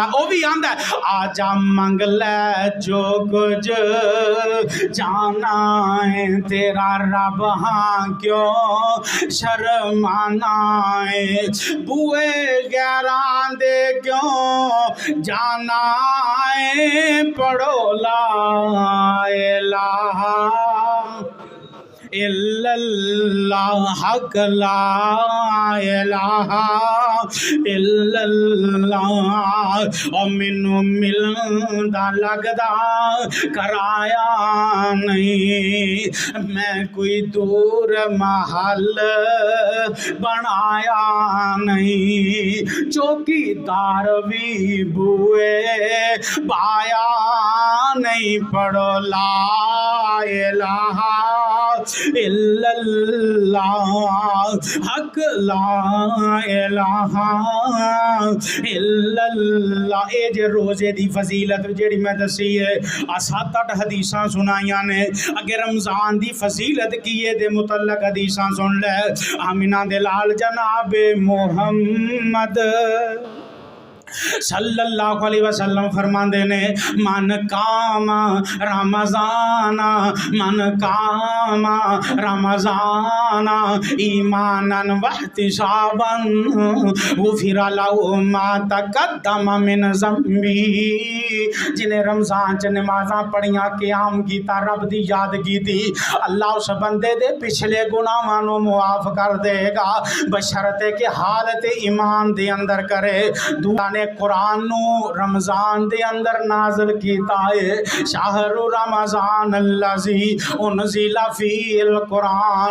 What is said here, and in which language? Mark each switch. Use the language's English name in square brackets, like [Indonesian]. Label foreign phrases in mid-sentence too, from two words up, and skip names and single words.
[Punjabi] او بھی آندا آجا منگ لے جو کچھ جانا ہے تیرا رب، ہاں کیوں شرمانا ہے، بوہے غیراں دے کیوں جانا ہے، پڑھو [Arabic] لا إله إلا الله حق لا إله إلا الله. [Punjabi] او مینوں ملدا لگدا کرایا نہیں, میں کوئی دور محل بنایا نہیں، چوکیدار بھی بوہے پایا نہیں، پڑھو [Arabic] لا إله إلا الله حق لا إله إلا الله. [Punjabi] یہ جے روزے دی فضیلت جیہڑی میں دسی ہے، آ 7-8 حدیثاں سنائیاں نے. اگے رمضان دی فضیلت کی ہے دے متعلق حدیثاں سن لے. آمنہ دے لال جناب محمد [Arabic] صلى الله عليه وسلم [Punjabi] فرماتے نے, [Arabic] من قام رمضان من قام رمضان إيمانا واحتسابا غفر له ما تقدم من ذنبه. [Punjabi] جنہیں رمضان چ نمازاں پڑھیاں، قیام کیتا، رب دی یاد کیتی، اللہ اس بندے دے پچھلے گناہاں نوں معاف کر دے گا، بشرطیکہ حالت ایمان دے اندر کرے. دوسرا نے قرآن نوں رمضان دے اندر نازل کیتا ہے, [Arabic] شهر رمضان الذي أنزل فيه القرآن.